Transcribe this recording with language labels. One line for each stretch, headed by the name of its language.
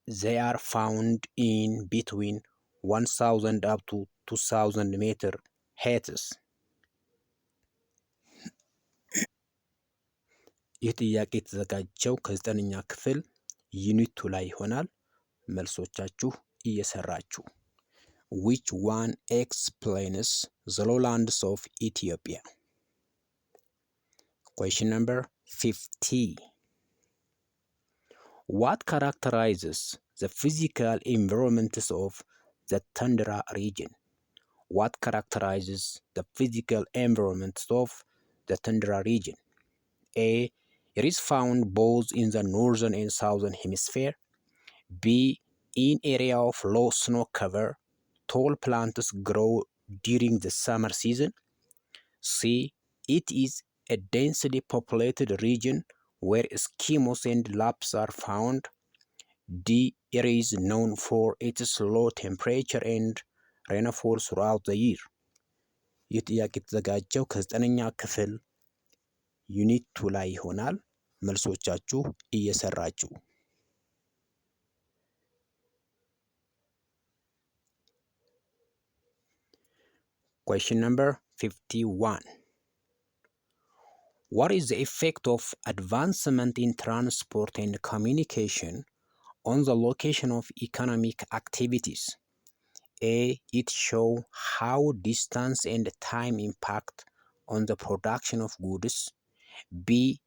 English: They are found in between 1000 up to 2000 meter heights.
Amharic: ይህ ጥያቄ የተዘጋጀው ከ9ኛ ክፍል ዩኒት 2 ላይ ይሆናል። መልሶቻችሁ እየሰራችሁ
English: Which one explains the lowlands of Ethiopia? Question number 50. What characterizes the physical environments of the tundra region? What characterizes the physical environments of the tundra region? A. It is found both in the northern and southern hemisphere. B. In area of low snow cover, tall plants grow during the summer season. C. It is a densely populated region where Eskimos and Lapps are found. D. It is known for its low temperature and rainfall throughout the year.
Amharic: ይህ ጥያቄ የተዘጋጀው ከ9ኛ ክፍል ዩኒት 2 ላይ ይሆናል። መልሶቻችሁ እየሰራችሁ
English: Question number 51. What is the effect of advancement in transport and communication on the location of economic activities? A. It shows how distance and time impact on the production of goods. B.